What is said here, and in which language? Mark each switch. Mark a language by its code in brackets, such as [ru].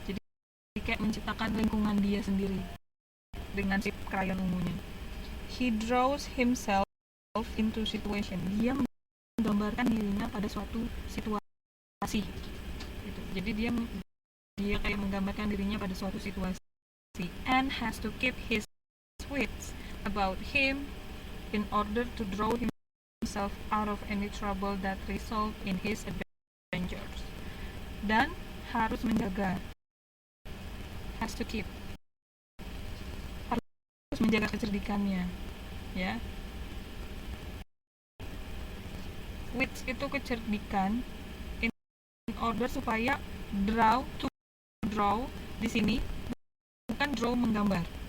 [id] Jadi kayak menciptakan lingkungan dia sendiri dengan si krayon ungunya. [en] He draws himself into situation. [id] Dia menggambarkan dirinya pada suatu situasi. Gitu. Jadi dia kayak menggambarkan dirinya pada suatu situasi. [en] And has to keep his wits about him in order to draw himself out of any trouble that result in his adventures. [id] Dan harus menjaga, [en] has to keep, [id] harus menjaga kecerdikannya, ya. Wits itu kecerdikan, [en] in order [id] supaya draw di sini bukan draw menggambar.